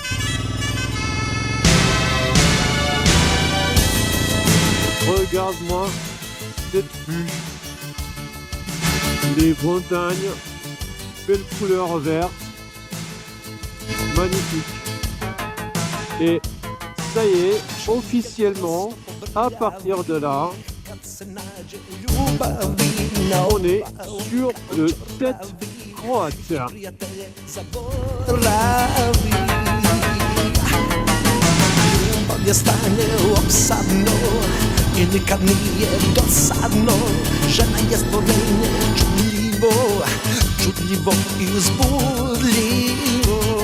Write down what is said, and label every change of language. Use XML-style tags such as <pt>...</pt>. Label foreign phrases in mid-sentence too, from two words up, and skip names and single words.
<fr>Regarde-moi cette vue, les montagnes, belle couleur verte, magnifique. Et ça y est, officiellement, à partir de là, on est sur le TET croate.</fr> <hr>Je stanje opsadno i nikad nije dosadno. Žena je stvorenje čudljivo čudljivo i uzbudljivo.</hr>